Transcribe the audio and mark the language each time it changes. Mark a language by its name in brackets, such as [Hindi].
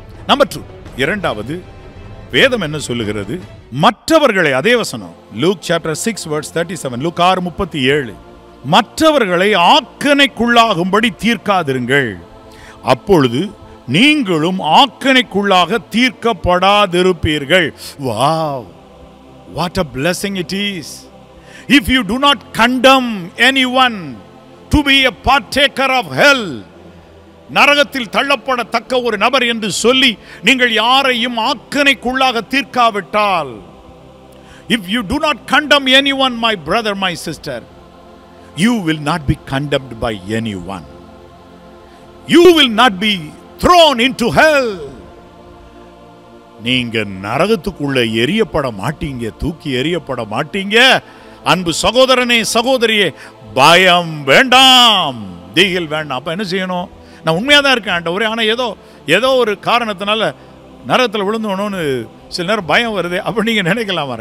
[Tamil] Number 2, இரண்டாவது வேதம் என்ன சொல்லுகிறது? மற்றவர்களை, அதே வசனம் லூக் சாப்டர் 6 verse 37, லூக் 6:37, மற்றவர்களை ஆக்கணைக்குள்ளாகும்படி தீர்க்காதிருங்கள், அப்பொழுது நீங்களும் ஆக்கணைக்குள்ளாக தீர்க்கப்படாதிருப்பீர்கள். [English] Wow, what a blessing it is. If you do not condemn anyone to be a partaker of hell, [Tamil] நரகத்தில் தள்ளப்படத்தக்க ஒரு நபர் என்று சொல்லி நீங்கள் யாரையும் ஆக்கணைக்குள்ளாக தீர்க்காவிட்டால், [English] if you do not condemn anyone, my brother, my sister, you will not be condemned by anyone. You will not be thrown into hell. [Tamil] நீங்க நரகத்துக்குள்ள எரியப்பட மாட்டீங்க, தூக்கி எரியப்பட மாட்டீங்க. அன்பு சகோதரனே, சகோதரியே, பயம் வேண்டாம், திகில் வேண்டாம். அப்ப என்ன செய்யணும்? நான் உண்மையா தான் இருக்கேன் ஆண்டவரே, ஆனா ஏதோ ஒரு காரணத்தினால நரகத்தில் விழுந்தோன்னு சில நேரம் பயம் வருது அப்படி நீங்க நினைக்கலாம்.